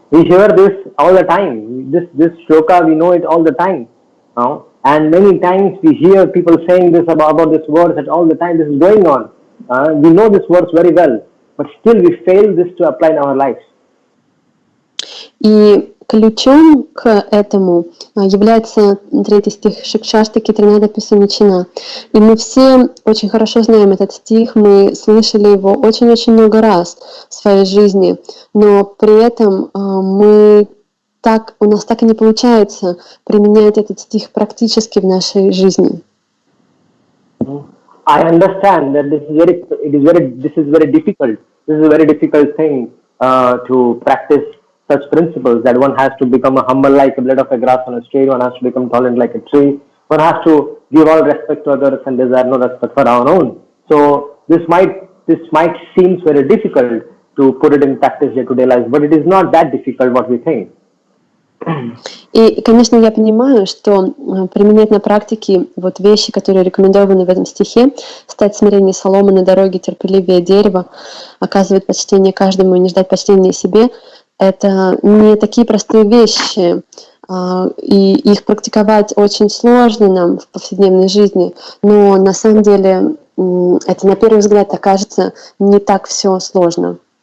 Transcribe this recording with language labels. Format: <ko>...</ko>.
<en>We hear this all the time. This shloka, we know it all the time. And many times we hear people saying this about this verse that all the time this is going on. We know this verse very well, but still we fail this to apply in our lives.</en> <ru>И ключом к этому является третий стих Шикшаштаки Тринада Писаничина. И мы все очень хорошо знаем этот стих, мы слышали его очень-очень много раз в своей жизни, но при этом у нас так и не получается применять этот стих практически в нашей жизни.</ru> <en>I understand that this is very difficult. This is a very difficult thing to practice such principles, that one has to become a humble like a blade of a grass on a street, one has to become tolerant like a tree, one has to give all respect to others and desire no respect for our own. So this might seem very difficult to put it in practice day-to-day life, but it is not that difficult what we think.</en> <ru>И, конечно, я понимаю, что применять на практике вот вещи, которые рекомендованы в этом стихе, стать смирение соломы на дороге, терпеливее дерева, оказывать почтение каждому и не ждать почтения себе, это не такие простые вещи, и их практиковать очень сложно нам в повседневной жизни, но на самом деле это на первый взгляд окажется не так все сложно.</ru>